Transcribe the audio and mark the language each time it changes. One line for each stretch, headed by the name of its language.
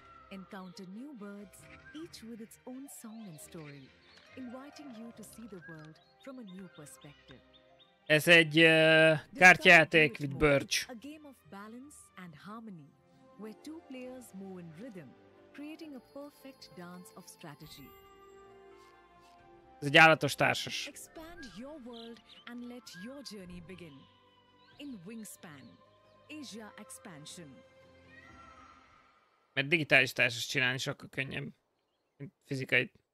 English: Encounter new birds, each with its own song and story, inviting you to see the world from a new perspective.
Hungarian: Ez egy kártyajáték
English: with Birch. A game of balance and harmony, where two players move in rhythm, creating a perfect dance of strategy.
Hungarian: Ez egy állatos társas.
English: Expand your world and let your journey begin. In Wingspan, Asia Expansion.
Hungarian: Mert digitális társas csinálni sokkal könnyebb, mint fizikai.